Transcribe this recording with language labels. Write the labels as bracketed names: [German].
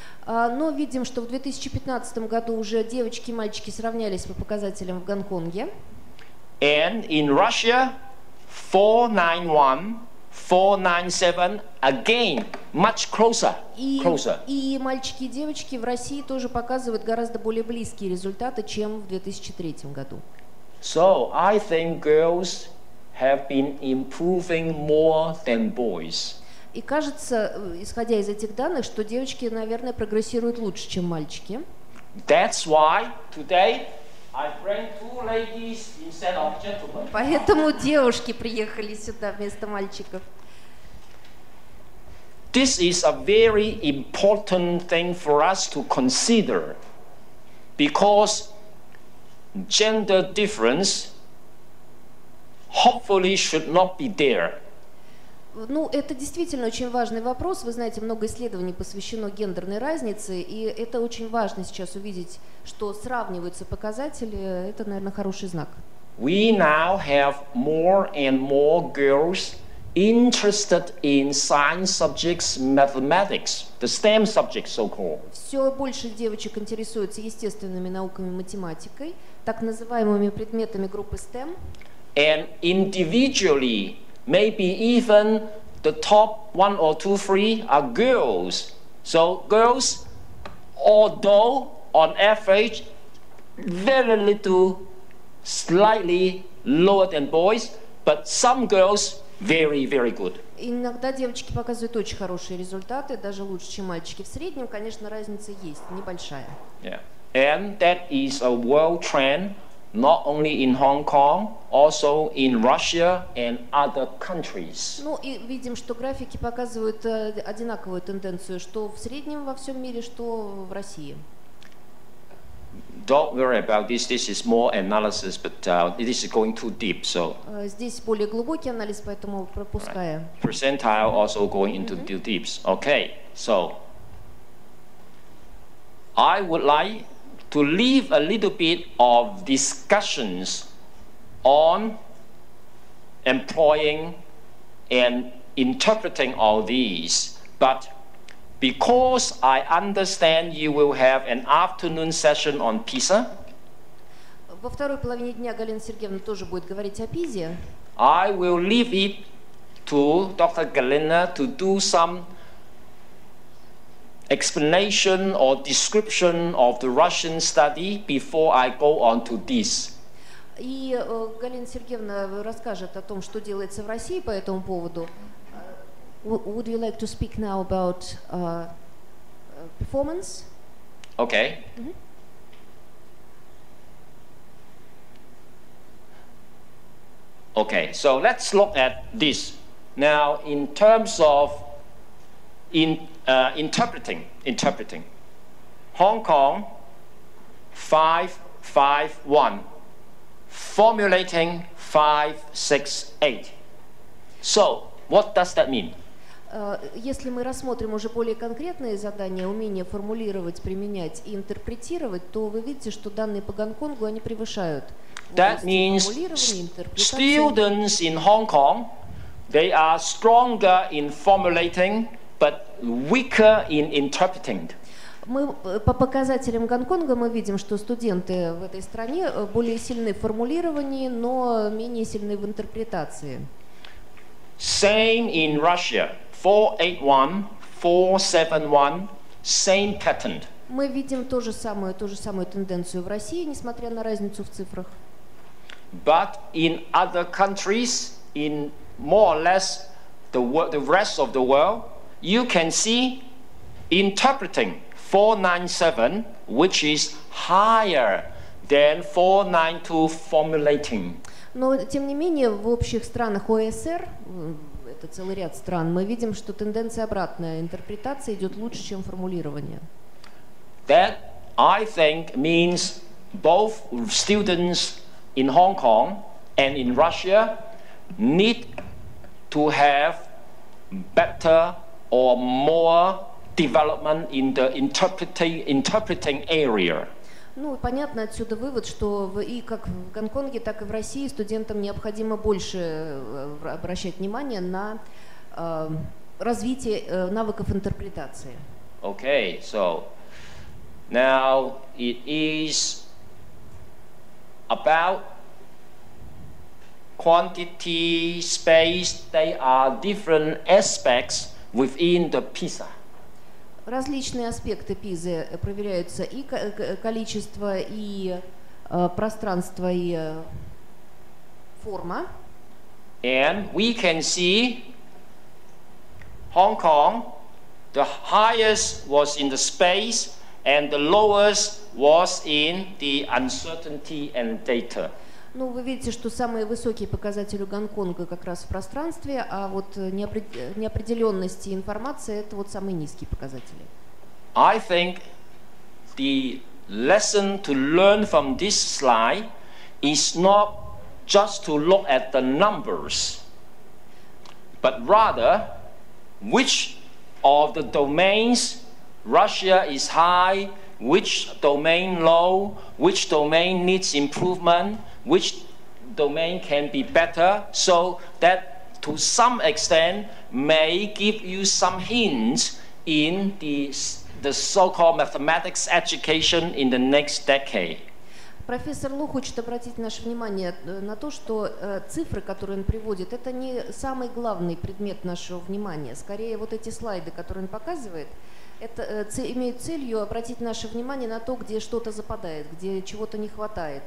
[Russian] Но видим, что в 2015 году уже девочки и мальчики сравнялись по показателям в Гонконге. [English] And in Russia, 491, 497, again, much closer. [Russian] И мальчики и девочки в России тоже показывают гораздо более близкие результаты, чем в 2003 году. [English] So I think girls have been improving more than boys. [Russian] И кажется, исходя из этих данных, что девочки, наверное, прогрессируют лучше, чем мальчики. [English] That's why today I bring two ladies instead of gentlemen. [Russian] Поэтому девушки приехали сюда вместо мальчиков. [English] This is a very important thing for us to consider because gender difference hopefully should not be there. [Russian] Ну, это действительно очень важный вопрос. Вы знаете, много исследований посвящено гендерной разнице, и это очень важно сейчас увидеть, что сравниваются показатели. Это, наверное, хороший знак. [English] We now have more and more girls interested in science subjects, mathematics, the STEM subjects so-called. [Russian] Все больше девочек интересуются естественными науками, математикой, так называемыми предметами группы STEM. [English] And individually, maybe even the top 1 or 2, 3 are girls. So girls, although on average very little, slightly lower than boys, but some girls very, very good. [Russian] Иногда девочки показывают очень хорошие результаты, даже лучше, чем мальчики. В среднем, конечно, разница есть, небольшая. [English] Yeah. And that is a world trend, not only in Hong Kong, also in Russia and other countries. [Russian] Ну и видим, что графики показывают одинаковую тенденцию, что в среднем во всем мире, что в России. [English] Don't worry about this. This is more analysis, but this is going too deep. So [Russian] Здесь более глубокий анализ, поэтому пропускаем. [English] percentile also going into too deep. Okay, so I would like to leave a little bit of discussions on employing and interpreting all these, but because I understand you will have an afternoon session on PISA, [Russian] Во второй половине дня Галина Сергеевна тоже будет говорить о ПИЗе. [English] I will leave it to Dr. Galina to do some explanation or description of the Russian study before I go on to this. [Russian] И Галина Сергеевна расскажет о том, что делается в России по этому поводу. [English] Would you like to speak now about performance? Okay. Okay, so let's look at this. Now, in terms of interpreting, Hong Kong 551, formulating 568. So, what does that mean? [Russian] Если мы рассмотрим уже более конкретные задания, умение формулировать, применять и интерпретировать, то вы видите, что данные по Гонконгу, они превышают [English] That means students in Hong Kong, they are stronger in formulating, but weaker in interpreting. [Russian] Мы по показателям Гонконга мы видим, что студенты в этой стране более сильны в формулировании, но менее сильны в интерпретации. [English] Same in Russia. 481, 471, same pattern. [Russian] Мы видим ту же самую тенденцию в России, несмотря на разницу в цифрах. [English] But in other countries, in more or less the rest of the world, you can see interpreting 497, which is higher than 492 formulating. [Russian] Но, тем не менее, в общих странах ОСР, это целый ряд стран, мы видим, что тенденция обратная. Интерпретация идет лучше, чем формулирование. [English] That, I think, means both students in Hong Kong and in Russia need to have better or more development in the interpreting area. [Russian] Ну, понятно отсюда вывод, что и как в Гонконге, так и в России студентам необходимо больше обращать внимание на развитие навыков интерпретации. [English] Okay, so now it is about quantity, space. They are different aspects within the PISA. [Russian] Различные аспекты ПИЗы проверяются, и количество, и пространство, и форма. [English] And we can see Hong Kong, the highest was in the space and the lowest was in the uncertainty and data. [Russian] Ну, вы видите, что самые высокие показатели у Гонконга как раз в пространстве, а вот неопределенности информации – это вот самые низкие показатели. [English] I think the lesson to learn from this slide is not just to look at the numbers, but rather which of the domains Russia is high, which domain low, which domain needs improvement, which domain can be better, so that to some extent may give you some hints in the so-called mathematics education in the next decade. [Russian] Профессор Лу хочет обратить наше внимание на то, что цифры, которые он приводит, это не самый главный предмет нашего внимания. Скорее, вот эти слайды, которые он показывает, это имеют целью обратить наше внимание на то, где что-то западает, где чего-то не хватает.